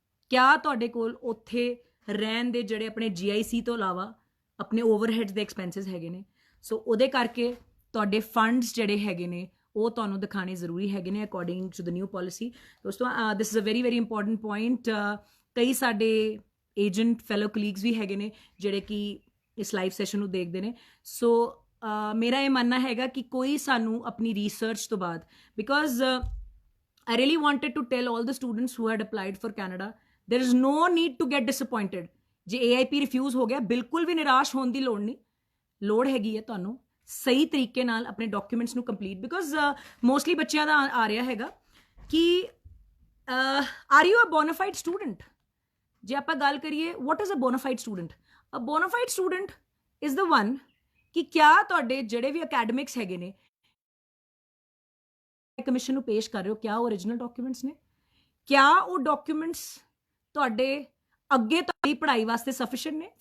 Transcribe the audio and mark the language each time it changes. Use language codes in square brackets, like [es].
[pa] ਕਿਆ ਤੁਹਾਡੇ ਕੋਲ ਉੱਥੇ ਰਹਿਣ ਦੇ ਜਿਹੜੇ ਆਪਣੇ GIC ਤੋਂ ਇਲਾਵਾ ਆਪਣੇ ਓਵਰਹੈਡਸ ਦੇ ਐਕਸਪੈਂਸਿਸ ਹੈਗੇ ਨੇ? ਸੋ ਉਹਦੇ ਕਰਕੇ ਤੁਹਾਡੇ ਫੰਡਸ ਜਿਹੜੇ ਹੈਗੇ ਨੇ ਉਹ ਤੁਹਾਨੂੰ ਦਿਖਾਣੇ ਜ਼ਰੂਰੀ ਹੈਗੇ ਨੇ [en] According to the new policy. [pa] ਦੋਸਤੋ [en] This is a very very important point. [pa] ਕਈ ਸਾਡੇ ਏਜੰਟ ਫੈਲੋ ਕਲੀਗਸ ਵੀ ਹੈਗੇ ਨੇ ਜਿਹੜੇ ਕਿ ਇਸ ਲਾਈਵ ਸੈਸ਼ਨ ਨੂੰ ਦੇਖਦੇ ਨੇ। ਸੋ ਮੇਰਾ ਇਹ ਮੰਨਣਾ ਹੈਗਾ ਕਿ ਕੋਈ ਸਾਨੂੰ ਆਪਣੀ ਰਿਸਰਚ ਤੋਂ ਬਾਅਦ, because [en] I really wanted to tell all the students who had applied for Canada, there is no need to get disappointed। [pa] ਜੇ AIP ਰਿਫਿਊਜ਼ ਹੋ ਗਿਆ, ਬਿਲਕੁਲ ਵੀ ਨਿਰਾਸ਼ ਹੋਣ ਦੀ ਲੋੜ ਨਹੀਂ। ਲੋੜ ਹੈਗੀ ਹੈ ਤੁਹਾਨੂੰ ਸਹੀ ਤਰੀਕੇ ਨਾਲ ਆਪਣੇ ਡਾਕੂਮੈਂਟਸ ਨੂੰ ਕੰਪਲੀਟ, ਬਿਕੋਜ਼ ਮੋਸਟਲੀ ਬੱਚਿਆਂ ਦਾ ਆ ਰਿਹਾ ਹੈਗਾ ਕਿ [en] Are you a bona fide student. [pa] ਜੇ ਆਪਾਂ ਗੱਲ ਕਰੀਏ [en] what is a bona fide student, a bona fide student is the one [pa] ਕਿ ਕਿਆ ਤੁਹਾਡੇ ਜਿਹੜੇ ਵੀ ਅਕੈਡਮਿਕਸ ਹੈਗੇ ਨੇ ਕਮਿਸ਼ਨ ਨੂੰ ਪੇਸ਼ ਕਰ ਰਹੇ ਹੋ, ਕਿਆ ਉਹ ਓਰੀਜਨਲ ਡਾਕੂਮੈਂਟਸ ਨੇ, ਕਿਆ ਉਹ ਡਾਕੂਮੈਂਟਸ ਤੁਹਾਡੇ ਅੱਗੇ ਤੁਹਾਡੀ ਪੜ੍ਹਾਈ ਵਾਸਤੇ ਸਫੀਸ਼ੀਐਂਟ ਨੇ।